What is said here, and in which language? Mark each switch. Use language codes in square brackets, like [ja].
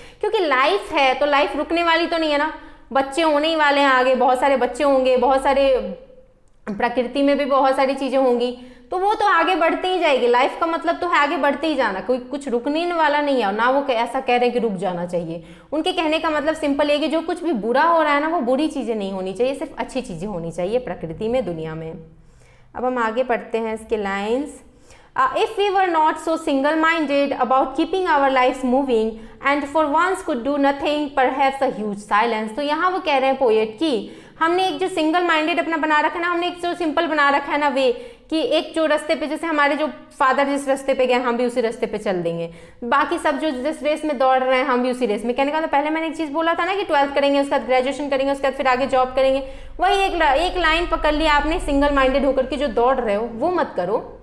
[hi] क्योंकि लाइफ है तो लाइफ रुकने वाली तो नहीं है ना, बच्चे होने ही वाले हैं, आगे बहुत सारे बच्चे होंगे, बहुत सारे प्रकृति में भी बहुत सारी चीज़ें होंगी, तो वो तो आगे बढ़ते ही जाएगी। लाइफ का मतलब तो है आगे बढ़ते ही जाना, कोई कुछ रुकने वाला नहीं है। ना वो ऐसा कह रहे हैं कि रुक जाना चाहिए। उनके कहने का मतलब सिंपल है कि जो कुछ भी बुरा हो रहा है ना वो बुरी चीज़ें नहीं होनी चाहिए, सिर्फ अच्छी चीज़ें होनी चाहिए प्रकृति में, दुनिया में। अब हम आगे पढ़ते हैं इसके lines. [en] If we were not so single-minded about keeping our lives moving and for once could do nothing, perhaps a huge silence। [hi] तो यहाँ वो कह रहे हैं पोएट कि हमने एक जो सिंगल माइंडेड अपना बना रखा है ना, हमने एक जो सिंपल बना रखा है ना वे, कि एक जो रास्ते पे, जैसे हमारे जो फादर जिस रास्ते पे गए हम भी उसी रास्ते पे चल देंगे, बाकी सब जो जिस रेस में दौड़ रहे हैं हम भी उसी रेस में। कहने का तो पहले मैंने एक चीज़ बोला था ना कि 12th करेंगे, उसके बाद ग्रेजुएशन करेंगे, उसके बाद फिर आगे जॉब करेंगे, वही एक लाइन पकड़ लिया आपने, सिंगल माइंडेड होकर के जो दौड़ रहे हो वो मत करो।